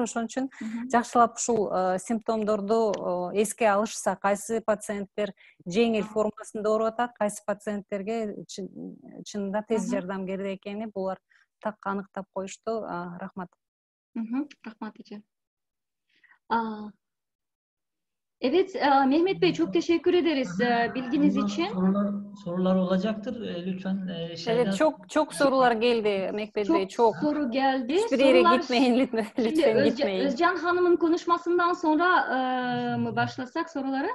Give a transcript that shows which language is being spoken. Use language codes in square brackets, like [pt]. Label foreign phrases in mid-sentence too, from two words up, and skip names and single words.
[ky] Ошон үчүн жакшылап ушул симптомдорду эске алышса, кайсы пациенттер жеңил формасында ооруп атат, кайсы пациенттерге чынында тез жардам керек экени булар так аныктап коюшту. Рахмат. Рахмат эже. [tr] Evet, Mehmet Bey çok teşekkür ederiz bilginiz için. Sorular olacaktır. Lütfen şeyden... Evet, çok sorular geldi Mehmet Bey. Çok soru geldi. Hiçbir yere gitmeyin lütfen. Lütfen gitmeyin. Özcan Hanım'ın konuşmasından sonra mı başlasak sorulara?